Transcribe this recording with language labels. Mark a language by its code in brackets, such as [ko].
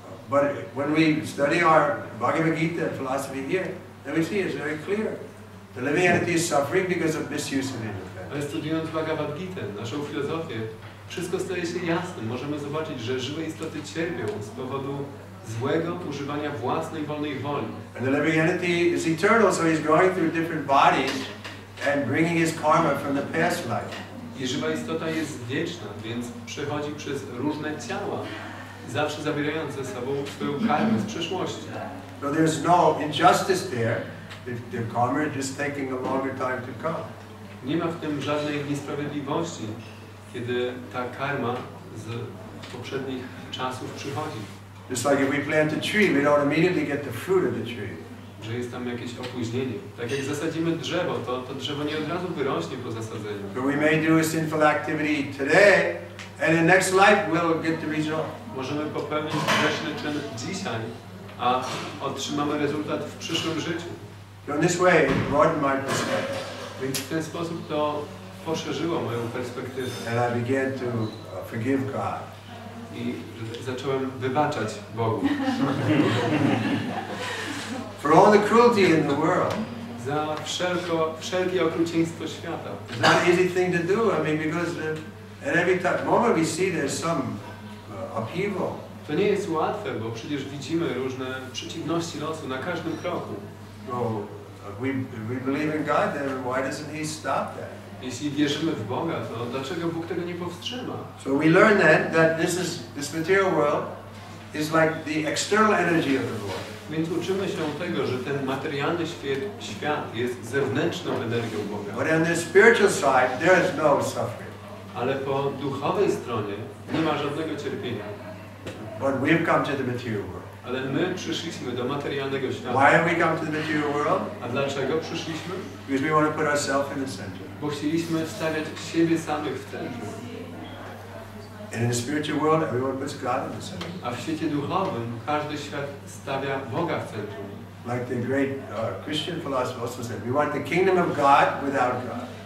[en] But when we study our Bhagavad Gita philosophy here, then we see it's very clear. The living entity is suffering because of misuse of independence. [pl] Ale studiując Bhagavad Gitę, naszą filozofię, wszystko staje się jasnym. Możemy zobaczyć, że żywe istoty cierpią z powodu złego używania własnej wolnej woli. [en] And the living entity is eternal, so he's going through different bodies and bringing his karma from the past life. [pl] I żywa istota jest wieczna, więc przechodzi przez różne ciała, zawsze zabierając ze sobą swoją karmę z przeszłości. [en] So there's no injustice there. The karma is just taking a longer time to come. [pl] Nie ma w tym żadnej niesprawiedliwości, kiedy ta karma z poprzednich czasów przychodzi. [en] Just like if we plant a tree, we don't immediately get the fruit of the tree. [pl] Że jest tam jakieś opóźnienie. Tak jak zasadzimy drzewo, to drzewo nie od razu wyrośnie po zasadzeniu. [en] So we may do a sinful activity today, and in next life we'll get the result. [pl] Możemy popełnić grzeszny czyn dzisiaj, a otrzymamy rezultat w przyszłym życiu. [en] So in this way, it broadened my perspective. [pl] Więc w ten sposób to poszerzyło moją perspektywę. [en] And I began to forgive God. [pl] I zacząłem wybaczać Bogu. [en] For all the cruelty in the world. [pl] Za wszelkie okrucieństwo świata. [en] It's not an easy thing to do. I mean, because at every moment we see there's some upheaval. [pl] To nie jest łatwe, bo przecież widzimy różne przeciwności losu na każdym kroku. [en] So we believe in God, then why doesn't He stop that? [pl] Jeśli wierzymy w Boga, to dlaczego Bóg tego nie powstrzyma? [en] So we learn that this material world is like the external energy of the Lord. [pl] Więc uczymy się tego, że ten materialny świat jest zewnętrzną energią Boga. [en] But on the spiritual side, there is no suffering. [pl] Ale po duchowej stronie nie ma żadnego cierpienia. [en] But we've come to the material world. [pl] Ale my przyszliśmy do materialnego świata. [en] Why have we come to the material world? [pl] A dlaczego przyszliśmy? [en] Because we want to put ourselves in the center. [pl] Bo chcieliśmy stawiać siebie samych w centrum. [en] And in the spiritual world, everyone puts God in the center. [pl] A w świecie duchowym każdy świat stawia Boga w centrum. [en] Like the great Christian philosopher also said, we want the kingdom of God without God.